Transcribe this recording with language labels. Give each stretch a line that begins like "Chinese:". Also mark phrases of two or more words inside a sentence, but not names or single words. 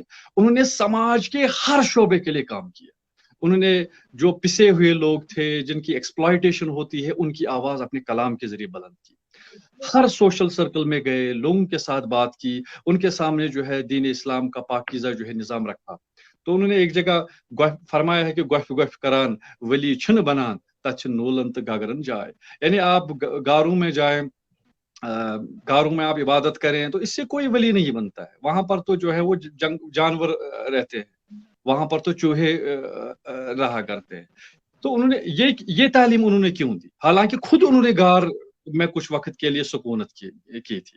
Urdu: انہوں نے سماج کے ہر شعبے کے لیے کام کیا. انہوں نے جو پسے ہوئے لوگ تھے, جن کی ایکسپلائٹیشن ہوتی ہے, ان کی آواز اپنے کلام کے ذریعے بلند کی. ہر سوشل سرکل میں گئے, لوگوں کے ساتھ بات کی, ان کے سامنے جو ہے دین اسلام کا پاکیزہ جو ہے نظام رکھا. تو انہوں نے ایک جگہ فرمایا ہے کہ
Kashmiri: گوف گوف کران ولی چھن بنان تچ نولن تو گگرن جائے.
Urdu: یعنی آپ گاروں میں جائیں, گاروں میں آپ عبادت کریں تو اس سے کوئی ولی نہیں بنتا ہے. وہاں پر تو جو ہے وہ جانور رہتے ہیں, وہاں پر تو چوہے رہا کرتے ہیں. تو انہوں نے یہ تعلیم انہوں نے کیوں دی, حالانکہ خود انہوں نے غار میں کچھ وقت کے لیے سکونت کی تھی.